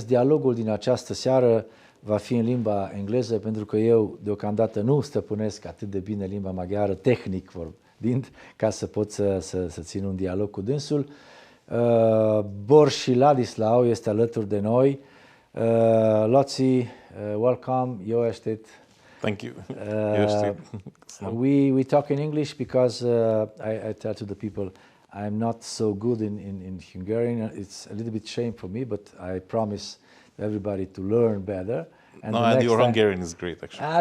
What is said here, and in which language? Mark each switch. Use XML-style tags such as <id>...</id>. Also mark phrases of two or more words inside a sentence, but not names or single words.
<ro>Dialogul din această seară va fi în limba engleză pentru că eu deocamdată nu stăpânesc atât de bine limba maghiară, tehnic vorbind, ca să pot să țin un dialog cu dânsul. Borsy Laszlo este alături de noi. Loții, welcome, eu aștept.</ro> <en>Thank you. We talk in English because I tell to the people I'm not so good in Hungarian. It's a little bit shame for me, but I promise everybody to learn better. And no, your Hungarian is great, actually.</en>